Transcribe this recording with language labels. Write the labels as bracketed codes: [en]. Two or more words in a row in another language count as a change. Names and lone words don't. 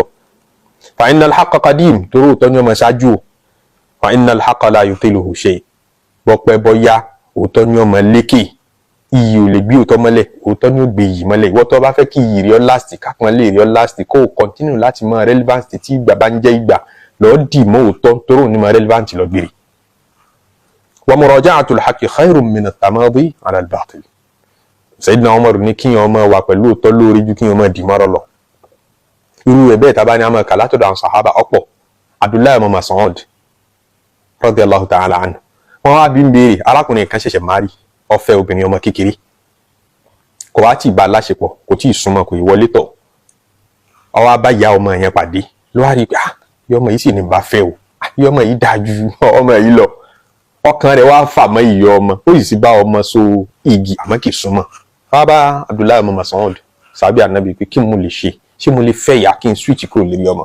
[ar] فإن الحق قديم [yo] torí òótọ́ ni ọmọ ṣáájú o [ar] فإن الحق لا يبطله شيء [yo] bọ́pẹ́ bọ́yá òótọ́ ni ọmọ lékè iyì ò lè gbé òótọ́ mọ́lẹ̀ òótọ́ ni ó gbé iyì mọ́lẹ̀ ìwọ tó bá fẹ́ kí iyì rí ọ láàsì kápọn lè rí ọ láàsì kó o continue láti mọ relevant tí ìgbà bá ń jẹ́ ìgbà lọ́ọ́ dì mọ́ òótọ́ torí òun ní mọ relevant lọ gbére. [ar] ومراجعة الحق خير من التمادي على الباطل. [yo] Sayyidina Umar ní kíyàn ọmọ wà pẹ̀lú òótọ́ lórí ju kíyàn ọmọ dì mọ́rọ̀ lọ. irú ẹ̀ bẹ́ẹ̀ tábà ní àmọ́ kàlátọ̀dọ̀ àwọn sàhábà ọ̀pọ̀ Abdullahi ọmọ Mas'ud [ar] رضي الله تعالى عنه [yo] wọ́n wá bí ń béèrè arákùnrin kan ṣẹ̀ṣẹ̀ márì ó fẹ́ obìnrin ọmọ kékeré kò wá tí ì bá láṣepọ̀ kò tí ì súnmọ́ kò ì wọlé tọ̀ ó wá bá ìyá ọmọ yẹn pàdé ló wá rí pé ọmọ yìí sì ní bá fẹ́ o ọmọ yìí dáa ju ọmọ yìí lọ ọkàn rẹ̀ wá fà mọ́ ìyá ọmọ ó sì bá ọmọ so igi àmọ́ kì í súnmọ́ wá bá Abdullahi ọmọ Mas'ud sàbí ànábì pé kí mo lè ṣé mo lè fẹ́ ìyá kí n switch kúrò lórí ọmọ.